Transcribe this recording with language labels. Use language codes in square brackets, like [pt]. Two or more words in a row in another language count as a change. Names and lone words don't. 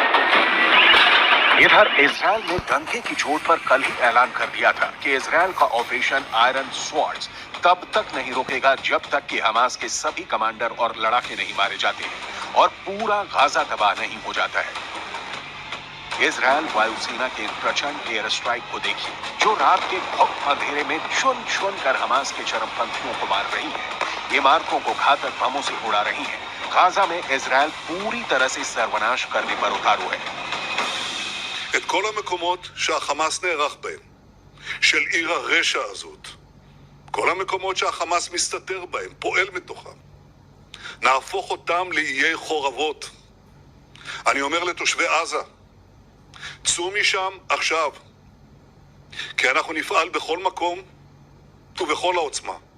[hi] इधर इजराइल ने डंके की चोट पर कल ही ऐलान कर दिया था कि इजराइल का ऑपरेशन आयरन स्वॉर्ड्स तब तक नहीं रुकेगा जब तक कि हमास के सभी कमांडर और लड़ाके नहीं मारे जाते हैं और पूरा गाजा तबाह नहीं हो जाता है। इजराइल वायुसेना के प्रचंड [en] air strike [hi] को देखिए, जो रात के भक्त अंधेरे में चुन चुन कर हमास के चरमपंथियों को मार रही है, इमारतों को घातक बमों से उड़ा रही है। गाजा में इजराइल पूरी तरह से सर्वनाश करने पर उतारू है। [he] את כל המקומות שהחמאס נערך בהם, של עיר הרשע הזאת, כל המקומות שהחמאס מסתתר בהם, פועל מתוכם, נהפוך אותם לאיי חורבות. אני אומר לתושבי עזה, צאו משם עכשיו, כי אנחנו נפעל בכל מקום ובכל העוצמה.